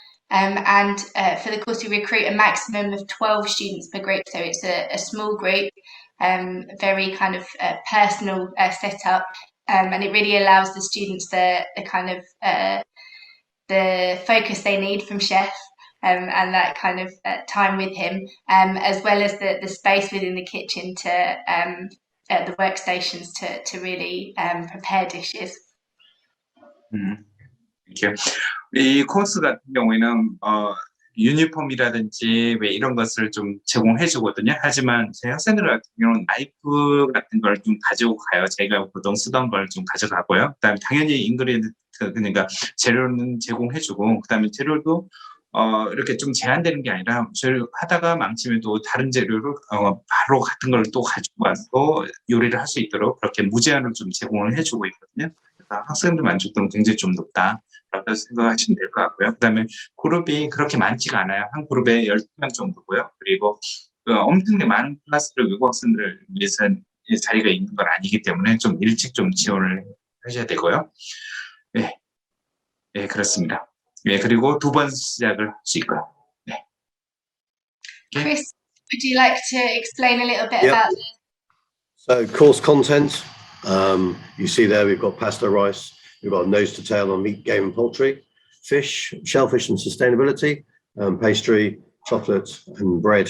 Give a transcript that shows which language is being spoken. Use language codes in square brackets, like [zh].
[en] And for the course, we recruit a maximum of 12 students per group, so it's a small group, very kind of personal setup, and it really allows the students the kind of the focus they need from chef, and that kind of time with him, as well as the space within the kitchen to the workstations to really prepare dishes. [ko] 이렇게 이 코스 같은 경우에는 유니폼이라든지 왜 이런 것을 좀 제공해 주거든요. 하지만 제 학생들 같은 경우는 나이프 같은 걸 좀 가지고 가요. 제가 보통 쓰던 걸 좀 가져가고요. 그다음에 당연히 인그리디언트, 그러니까 재료는 제공해 주고, 그다음에 재료도 이렇게 좀 제한되는 게 아니라 재료 하다가 망치면 또 다른 재료를 바로 같은 걸 또 가지고 와서 요리를 할 수 있도록 그렇게 무제한으로 좀 제공을 해주고 있거든요. 그래서 학생들 만족도는 굉장히 좀 높다라고 생각하시면 될 것 같고요. 그다음에 그룹이 그렇게 많지가 않아요. 한 그룹에 12명 정도고요. 그리고 엄청나게 많은 클래스를 외국 학생들을 위해서 자리가 있는 건 아니기 때문에 좀 일찍 좀 지원을 하셔야 되고요. 네, 네 그렇습니다. 예, 그리고 2번 시작을 할 수 있고요. 네. [en] Chris, would you like to explain a little bit about this? So course content, you see there we've got pasta rice, we've got nose to tail on meat, game and poultry, fish, shellfish and sustainability, pastry, chocolate and bread.